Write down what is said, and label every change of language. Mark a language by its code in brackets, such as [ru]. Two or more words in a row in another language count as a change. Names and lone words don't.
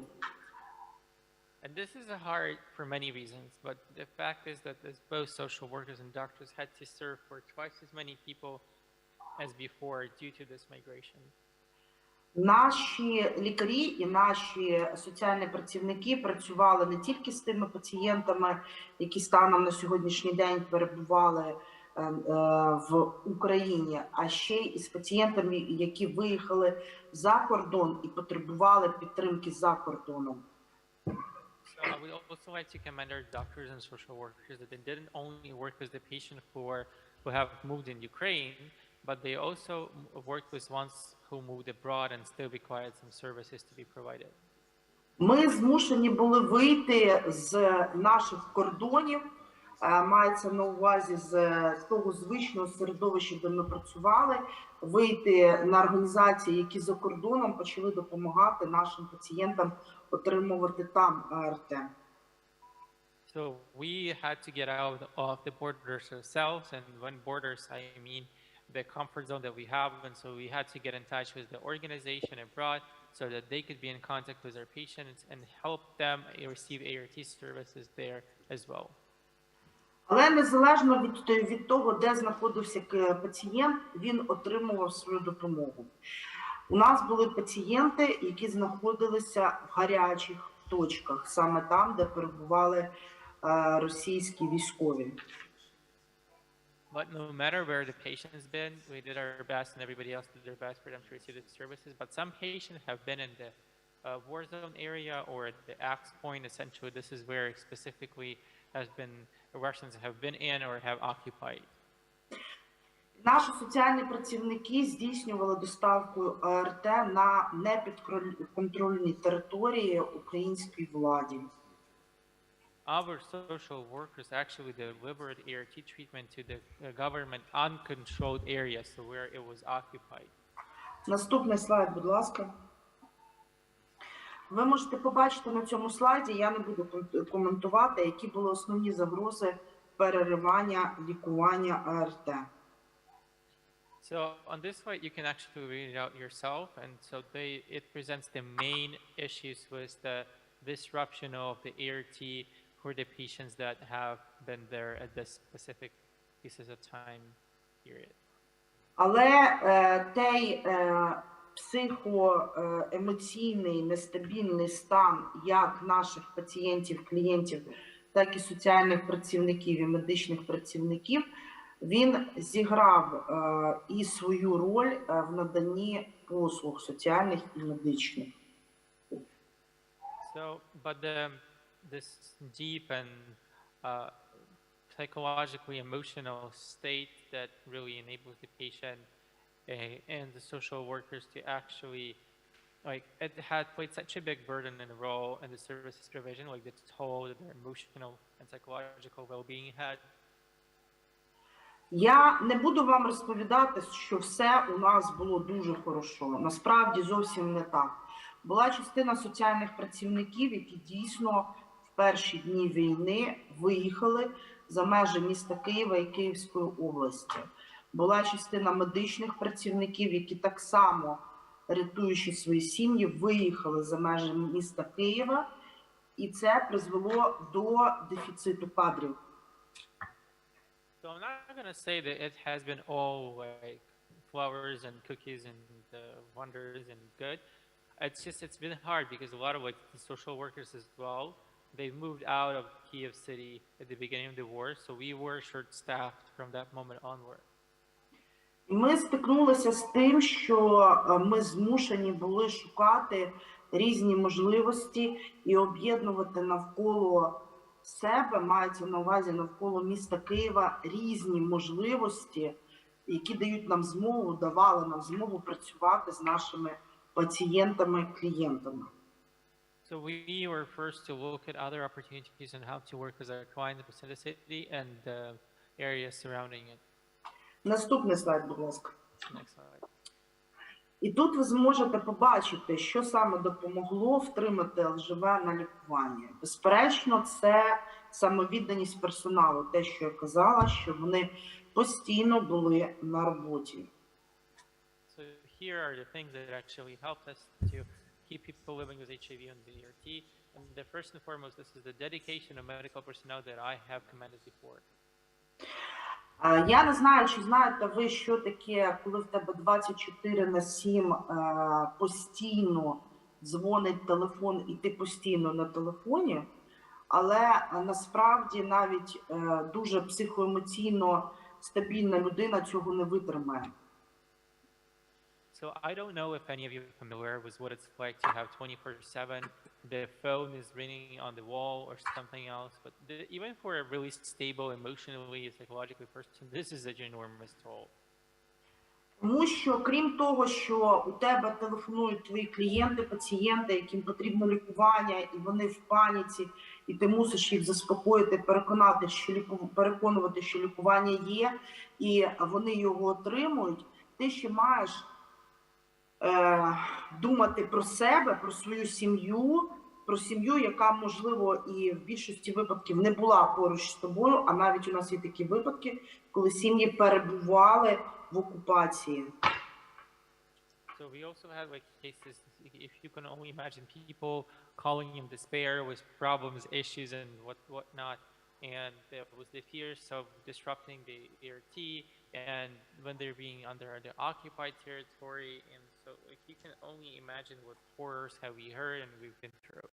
[en] And this is hard for many reasons, but the fact is that both social workers and doctors had to serve for twice as many people as before due to this migration. [uk] Наші лікарі і наші соціальні працівники працювали не тільки з тими пацієнтами, які станом на сьогоднішній день перебували в Україні, а ще й з пацієнтами, які виїхали за кордон і потребували підтримки за кордоном. [en] So I would also like to commend our doctors and social workers that they didn't only work with the patient who have moved in Ukraine, but they also worked with ones who moved abroad and still required some services to be provided. [uk] Ми змушені були вийти з наших кордонів, мається на увазі з того звичного середовища, де ми працювали, вийти на організації, які за кордоном почали допомагати нашим пацієнтам отримувати там АРТ. [en] So we had to get out of the borders ourselves, and when borders, I mean the comfort zone that we have, and so we had to get in touch with the organization abroad so that they could be in contact with our patients and help them receive ART services there as well. [uk] Але незалежно від того, де знаходився пацієнт, він отримував свою допомогу. У нас були пацієнти, які знаходилися в гарячих точках, саме там, де перебували російські військові. [en] But no matter where the patient has been, we did our best and everybody else did their best for them to receive the services. But some patients have been in the war zone area or at the axe point. Essentially, this is where specifically Russians have been in or have occupied. [uk] Наші соціальні працівники здійснювали доставку АРТ на непідконтрольній території українській владі. [en] Our social workers actually delivered ART treatment to the government uncontrolled areas, so where it was occupied. [uk] Наступний слайд, будь ласка. Ви можете побачити на цьому слайді, я не буду коментувати, які були основні загрози переривання лікування АРТ. [en] So on this slide, you can actually read it out yourself, and so it presents the main issues with the disruption of the ART for the patients that have been there at this specific pieces of time period. [uk] Але той психоемоційний нестабільний стан як наших пацієнтів, клієнтів, так і соціальних працівників і медичних працівників, він зіграв і свою роль в наданні послуг соціальних і медичних. [en] So, but this deep and psychologically emotional state that really enables the patient and the social workers to actually, like, it had played such a big burden and role in the services provision, like the toll that their emotional and psychological well-being had. [uk] Я не буду вам розповідати, що все у нас було дуже хорошо. Насправді зовсім не так. Була частина соціальних працівників, які дійсно в перші дні війни виїхали за межі міста Києва і Київської області. Була частина медичних працівників, які так само, рятуючи свої сім'ї, виїхали за межі міста Києва, і це призвело до дефіциту кадрів. [en] So I'm not going to say that it has been all like flowers and cookies and wonders and good. It's been hard because a lot of like the social workers as well, they moved out of Kyiv city at the beginning of the war, so we were short-staffed from that moment onward. [uk] Ми стикнулися з тим, що ми змушені були шукати різні можливості і об'єднувати навколо себе, мається на увазі навколо міста Києва, різні можливості, які дають нам змогу, давали нам змогу працювати з нашими пацієнтами, клієнтами. [en] So we were first to look at other opportunities and how to work with our clients in the city and the areas surrounding it. [uk] Наступний слайд, будь ласка. [en] Next slide. [uk] І тут ви зможете побачити, що саме допомогло втримати ЛЖВ на лікуванні. Безперечно, це самовідданість персоналу, те, що я казала, що вони постійно були на роботі. [en] So here are the things that actually helped us to keep people living with HIV and the ART. And the first and foremost, this is the dedication of medical personnel that I have commended before. [uk] Я не знаю, чи знаєте ви, що таке, коли в тебе 24/7 постійно дзвонить телефон і ти постійно на телефоні, але насправді навіть дуже психоемоційно стабільна людина цього не витримає. [en] So I don't know if any of you are familiar with what it's like to have 24/7 the phone is ringing on the wall or something else. But even for a really stable, emotionally, psychologically person, this is a enormous toll. [uk] Тому що, крім того, що у тебе телефонують твої клієнти, пацієнти, яким потрібно лікування, і вони в паніці, і ти мусиш їх заспокоїти, переконувати, що лікування є, і вони його отримують, ти ще маєш думати про себе, про свою сім'ю, яка, можливо, і в більшості випадків не була поруч з тобою, а навіть у нас є такі випадки, коли сім'ї перебували в окупації. [en] So we also had like cases, if you can only imagine, people calling in despair with problems, issues, and whatnot, and there was the fears of disrupting the ERT, and when they're being under the occupied territory, and so like you can only imagine what horrors have we heard and we've been through.